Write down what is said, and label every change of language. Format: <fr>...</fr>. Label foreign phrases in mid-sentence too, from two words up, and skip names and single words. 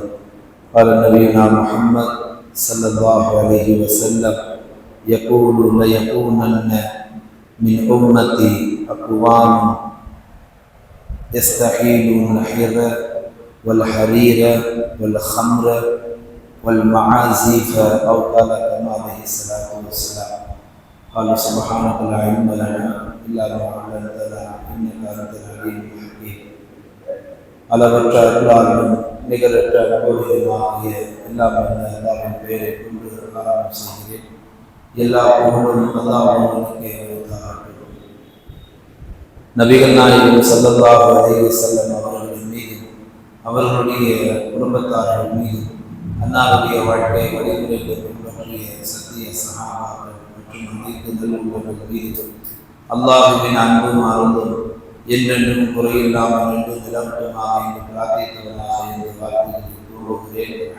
<ar>قال نبينا محمد صلى الله عليه وسلم: يقول ليكونن من أمتي أقوام يستحيلون الحر والحرير والخمر والمعازف أو قال كما عليه الصلاة والسلام. قال سبحانك لا علم لنا إلا ما علمتنا إنك أنت العليم الحكيم.</ar> <ta>அளவற்ற அருளாளனும் நிகரற்ற அனுபவமாகிய எல்லாம் அல்லாஹ்வின் பெயரை கொண்டு ஆரம்பம் செய்கிறேன். எல்லா புகழும் அல்லாஹ்வுக்கே உரித்தாகட்டும். நபிகள் நாயகம்</ta> <ar>صلى الله عليه وسلم</ar> <ta>அவர்களின் மீதும் அவர்களுடைய குடும்பத்தார்கள் மீதும் அன்னாருடைய வாழ்க்கை வழிமுறைகளை பின்பற்றிய சத்திய சஹாபாக்கள் அல்லாஹுவின் அன்பும் அருளும் என்றென்றும் குறையில்லாமல் என்று நிலவட்டுமாக என்று பிரார்த்தித்தவனாக என்று வார்த்தைகளில் கூறுகிறேன்.</ta>